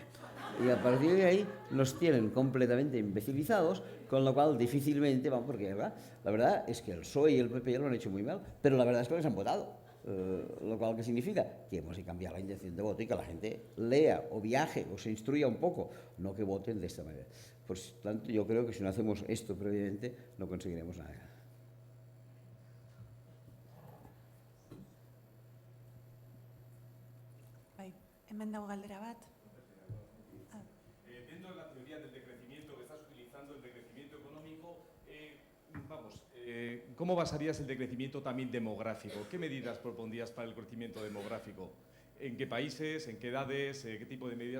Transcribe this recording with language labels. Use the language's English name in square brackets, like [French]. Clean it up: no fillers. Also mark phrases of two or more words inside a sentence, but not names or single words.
[Spanish] Y a partir de ahí nos tienen completamente imbecilizados, con lo cual difícilmente vamos, porque la verdad es que el PSOE y el PP ya lo han hecho muy mal, pero la verdad es que les han votado. Lo cual, ¿qué significa? Que hemos de cambiar la intención de voto y que la gente lea o viaje o se instruya un poco, no que voten de esta manera. Por tanto, yo creo que si no hacemos esto previamente, no conseguiremos nada. [Basque] Bai, hemen dago galdera bat. [Spanish] Dentro de la teoría del decrecimiento que estás utilizando, el decrecimiento económico, ¿cómo basarías el decrecimiento también demográfico? ¿Qué medidas propondrías para el crecimiento demográfico? ¿En qué países? ¿En qué edades? ¿Qué tipo de medidas?